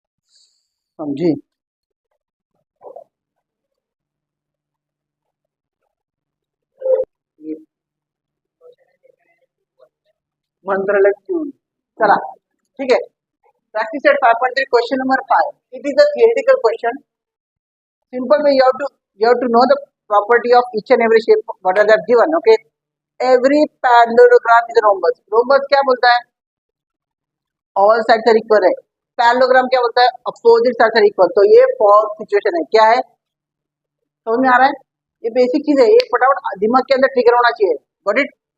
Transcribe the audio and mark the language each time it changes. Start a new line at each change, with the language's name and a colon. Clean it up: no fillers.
Hindi: समझी, मंत्र लग क्यों, चला ठीक है।
English: Practice set 5.3 question number 5, it is a theoretical question, simple way you have to know the property of each and every shape what are they given, okay। every parallelogram is a rhombus,
Hindi: rhombus क्या बोलता है,
English: all sides are equal
Hindi: है, parallelogram क्या बोलता है,
English: opposite sides are equal,
Hindi: तो ये false situation है, क्या है, समझ में आ रहा है, ये बेसिक चीज है, ये फटाफट दिमाग के अंदर ट्रिगर होना चाहिए,
English: Got it.